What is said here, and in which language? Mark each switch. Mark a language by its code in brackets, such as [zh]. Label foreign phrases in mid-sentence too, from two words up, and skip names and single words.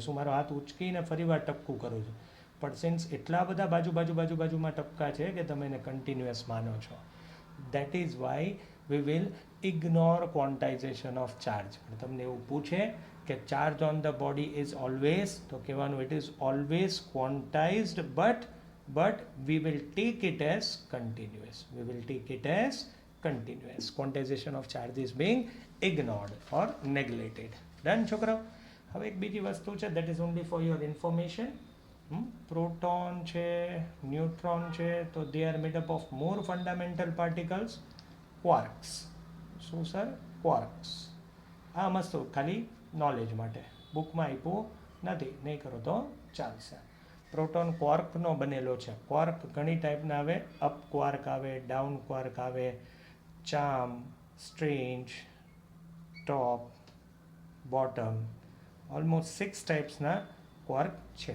[gu] હું મારો હાથ ઉચકીને ફરીવાર ટપકું કરું છું, પણ સિન્સ એટલા બધા બાજુમાં ટપકા છે કે તમે એને કન્ટિન્યુઅસ માનો છો. [en] That is why we will ignore quantization of charge. [gu] તમને એવું પૂછે કે [en] charge on the body is always, [gu] તો કહેવાનું [en] it is always quantized, but we will take it as continuous. Quantization of charge is being ignored or neglected. Done, [gu] છોકરાઓ. હવે એક બીજી વસ્તુ છે, [en] that is only for your information. [gu] પ્રોટોન છે, ન્યુટ્રોન છે, તો [en] they are made up of more fundamental particles, quarks. [gu] શું સર? quarks. આ મસ્ત ખાલી નોલેજ માટે, બુકમાં આપ્યું નથી, નહીં કરો તો ચાલશે. પ્રોટોન ક્વાર્કનો બનેલો છે. ક્વાર્ક ઘણી ટાઈપના આવે, [en] up quark [gu] આવે, [en] down quark [gu] આવે, ચાર્મ, સ્ટ્રેન્જ, ટોપ, બોટમ, ઓલમોસ્ટ 6 ટાઈપ્સના ક્વાર્ક છે.